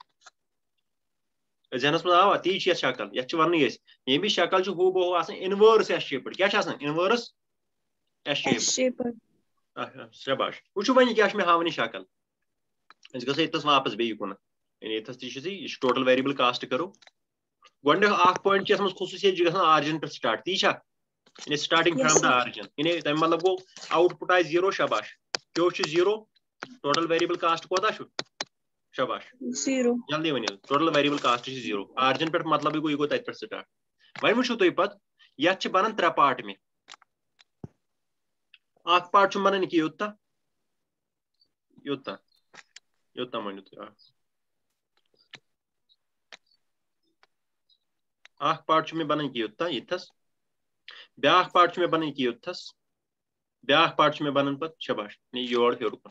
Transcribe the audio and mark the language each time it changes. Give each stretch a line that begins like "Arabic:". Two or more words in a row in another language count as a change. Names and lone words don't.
Kashmiri: ذہنس منٛز آوا تی چھِ یتھ شکل یتھ چھِ وننٕے أسۍ ییٚمِچ شکل چھِ ہوٗ بہوٗ آسان
English: inverse S shaped
Kashmiri: کیٛاہ چھِ آسان
English: inverse S shaped
Kashmiri: شاباش وٕچھو وۄنۍ یہِ کیٛاہ چھُ مےٚ ہاوان یہِ شکل أسۍ گژھو ییٚتھس واپس بیٚیہِ کُنتھ یعنی ییٚتھس تہِ چھُ یہِ چھُ
English: total variable cost
Kashmiri: کرو گۄڈٕنیُک اکھ پویِنٹ چھُ یتھ منٛز خصوٗصیت یہِ چھُ گژھان آرجن پٮ۪ٹھ سٹارٹ تی چھا starting
English: Yes, from the sir. origin.
Kashmiri: تَمہِ مطلب گوٚو output آسہِ 0 شاباش. کیو چھُ 0
English: total variable cost
Kashmiri: کوتاہ چھُ شاباش 0. جلدی ؤنِو
English: total variable cost
Kashmiri: چھُ 0 origin پٮ۪ٹھ مطلب گوٚو یہِ گوٚو تَتہِ پٮ۪ٹھ سٹارٹ. وۄنۍ وٕچھِو تُہۍ پَتہٕ یَتھ چھِ بَنان 3 پارٹ مےٚ. اکھ پارٹ چھُ بَنان یہِ یوٚتاہ مٲنِو تُہۍ اکھ پارٹ چھُ مےٚ بَنان یہِ یوٚتاہ ییٚتھَس بیٛاکھ پارٹ چھُ مےٚ بَنان یہِ یوٚتھَس بیٛاکھ پارٹ چھُ مےٚ بَنان پَتہٕ شاباش یور ہیوٚر کُن.